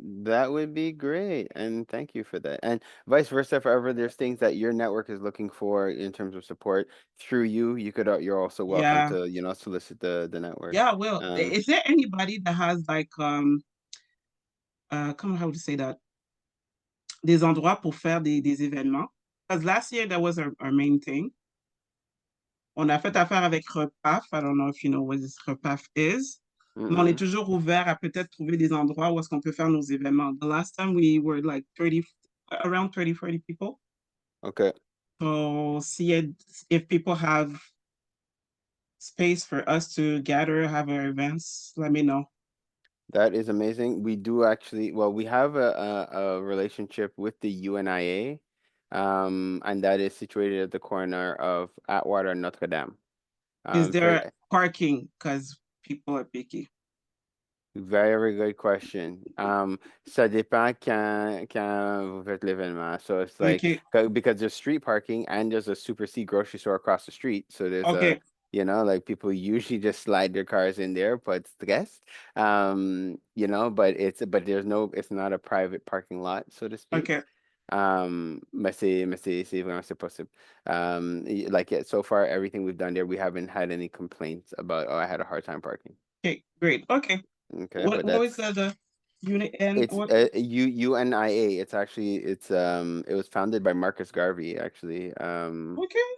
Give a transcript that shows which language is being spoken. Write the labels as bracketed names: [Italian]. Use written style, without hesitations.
[English] That would be great. And thank you for that. And vice versa, if ever there's things that your network is looking for in terms of support through you, you could you're also welcome Yeah. to, solicit the network. Yeah, well, Um, is there anybody that has like come how to say that? [French] Des endroits pour faire des événements? [English] Because last year that was our main thing. [French] On a fait affaire avec Repaf. [English] I don't know if you know what this Repaf is. [French] Mais on est mm-mm. toujours ouvert à peut-être trouver des endroits où est-ce qu'on peut faire nos événements. [English] The last time we were like 30, around 30, 40 people. Okay. So see it, if people have space for us to gather, have our events, let me know. That is amazing. We do actually, well, we have a relationship with the UNIA, and that is situated at the corner of Atwater and Notre Dame. Is For there parking? Because people are picky. very good question. [French] Ça dépend quand vous faites l'événement. [English] So it's like Okay, because there's street parking and there's a Super C grocery store across the street. So there's okay, like people usually just slide their cars in there, but the guest, but there's no, it's not a private parking lot, so to speak. okay, [French] Mais c'est vraiment c'est possible. [English] Like so far everything we've done there, we haven't had any complaints about, oh, I had a hard time parking. okay, great. Okay. Okay, What but what was that's the unit and it's what? UNIA. It's actually it was founded by Marcus Garvey actually. Okay.